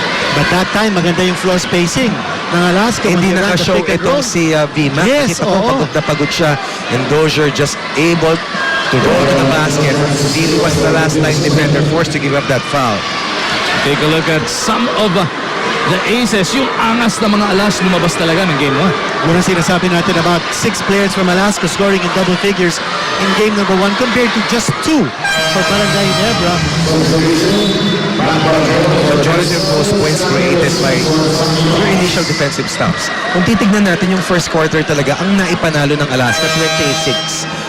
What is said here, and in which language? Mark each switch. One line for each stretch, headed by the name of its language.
English: But that time,
Filipino: maganda yung
English: floor spacing ng Alaska.
Filipino: Hindi Maganda naka-show
English: the pick and
Filipino: itong si Vima.
English: Yes,
Filipino: Nakita ko oo. pagod na pagod siya.
English: And Dozier just able to roll to the basket. Billy was the last line defender forced to give up that foul. Take a look at some of the aces.
Filipino: Yung angas na mga Alas lumabas talaga ng game 1. Muna sinasabi natin
English: about 6 players from Alaska scoring in double figures in game number 1 compared to just 2 for Barangay Ginebra. Majority of those points created by your initial defensive stops.
Filipino: Kung titignan natin yung first quarter talaga, ang naipanalo ng Alaska, 28-6.